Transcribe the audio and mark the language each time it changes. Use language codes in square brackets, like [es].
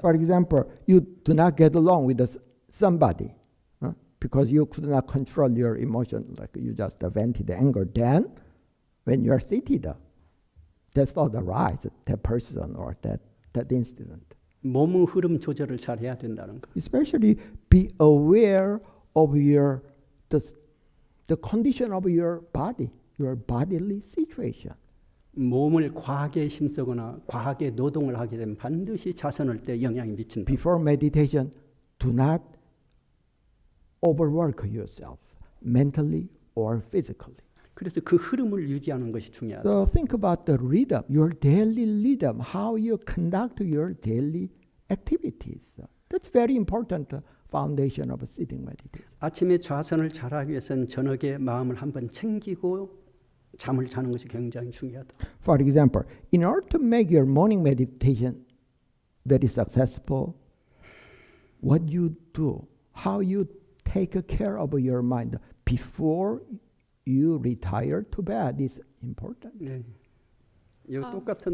[en] For example, you do not get along with somebody because you could not control your emotion, like you just vented anger. Then, when you are seated, that thought arises, that person or that incident. [ko] 몸의 흐름 조절을 잘 해야 된다는 거. [en] Especially be aware of the condition of your body, your bodily situation. [ko] 몸을 과하게 힘쓰거나 과하게 노동을 하게 되면 반드시 자선할 때 영향이 미친다. [en] Before meditation, do not overwork yourself mentally or physically. [ko] 그래서 그 흐름을 유지하는 것이 중요하다. [en] So think about the rhythm, your daily rhythm, how you conduct your daily activities. That's very important foundation of sitting meditation. [ko] 아침에 좌선을 잘하기 위해서는 저녁에 마음을 한번 챙기고 잠을 자는 것이 굉장히 중요하다. [en] For example, in order to make your morning meditation very successful, what you do, how you take care of your mind before you retire to bed is important. [ko] 네. 이 똑같은